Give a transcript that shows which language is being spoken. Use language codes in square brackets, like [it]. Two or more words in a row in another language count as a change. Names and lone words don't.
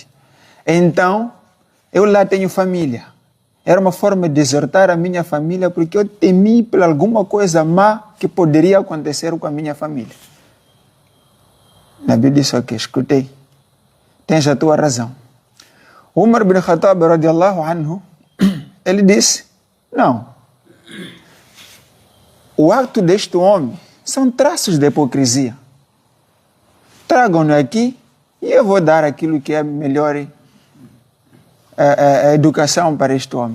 [pt] Então, eu lá tenho família. Era uma forma de exortar a minha família, porque eu temi por alguma coisa má que poderia acontecer com a minha família. Nabi disse: ok, escutei. Tens a tua razão. [ar] Umar bin Khattab رضي الله عنه, [pt] ele disse: não. O ato deste homem são traços de hipocrisia. Tragam-no aqui e eu vou dar aquilo que é melhor a educação para este homem.